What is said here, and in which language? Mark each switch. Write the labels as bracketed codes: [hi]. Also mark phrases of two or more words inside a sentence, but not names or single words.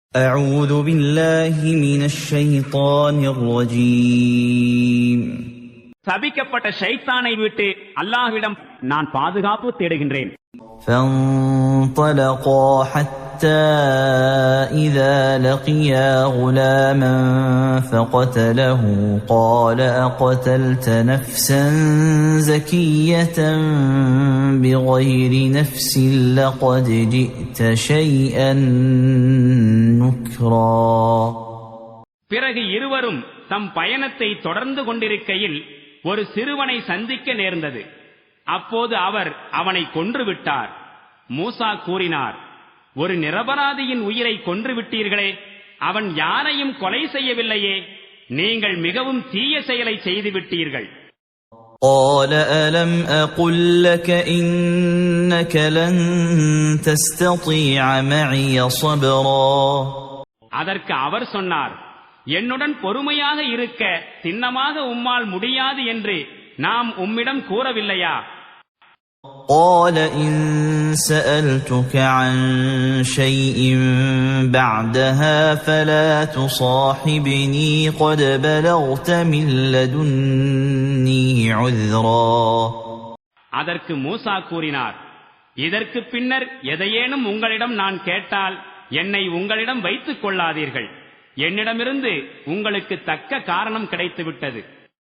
[ar] أعوذ بالله من الشيطان الرجيم. [ta] சபிக்கப்பட்ட ஷைத்தானை விட்டு அல்லாஹ்விடம் நான் பாதுகாப்பு தேடுகின்றேன். [ar] فانطلقا حتى إذا لقيا غلاما فقتله قال أقتلت نفسا زكية بغير نفس لقد جئت شيئا نكرا. [ta] பிறகு இருவரும் தம் பயணத்தை தொடர்ந்து கொண்டிருக்கையில் ஒரு சிறுவனை சந்திக்க நேர்ந்தது. அப்போது அவர் அவனை கொன்றுவிட்டார். மூசா கூறினார், ஒரு நிரபராதியின் உயிரை கொன்றுவிட்டீர்களே, அவன் யாரையும் கொலை செய்யவில்லையே, நீங்கள் மிகவும் தீய செயலை செய்துவிட்டீர்கள். [ar] قال ألم أقل لك إنك لن تستطيع معي صبرا. [ta] அதற்கு அவர் சொன்னார், என்னுடன் பொறுமையாக இருக்க சின்னமாக உம்மால் முடியாது என்று நாம் உம்மிடம் கூறவில்லையா? [ar] قال إن سألتك عن شيء بعدها فلا تصاحبني قد بلغت من لدني عذرا. [ta] அதற்கு மூசா கூறினார், இதற்கு பின்னர் எதையேனும் உங்களிடம் நான் கேட்டால் என்னை உங்களிடம் வைத்துக் கொள்ளாதீர்கள். என்னிடமிருந்து உங்களுக்கு தக்க காரணம் கிடைத்துவிட்டது.